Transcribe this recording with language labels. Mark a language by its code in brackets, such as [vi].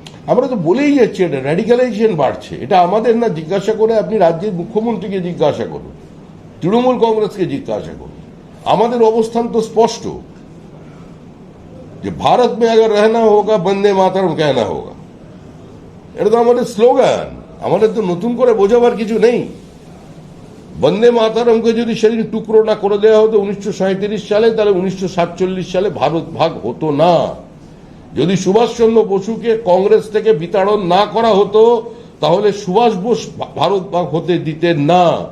[bn] আমরা তো বলেই যাচ্ছি এটা র্যাডিক্যালাইজেশন বাড়ছে। এটা আমাদের না, জিজ্ঞাসা করে আপনি রাজ্যের মুখ্যমন্ত্রীকে জিজ্ঞাসা করুন, তৃণমূল কংগ্রেসকে জিজ্ঞাসা করুন। আমাদের অবস্থান তো স্পষ্ট যে [hi] भारत में अगर रहना होगा वंदे मातरम कहना होगा। [bn] এটা তো আমাদের স্লোগান, আমাদের তো নতুন করে বোঝাবার কিছু নেই। বন্দে মাতরমকে যদি সেদিন টুকরো না করে দেওয়া হতো 1937 সালে, তাহলে 1947 সালে ভারত ভাগ হতো না। যদি সুভাষচন্দ্র বসুকে কংগ্রেস থেকে বিতাড়ন না করা হতো, তাহলে সুভাষ বোস ভারত ভাগ হতে দিতেন না।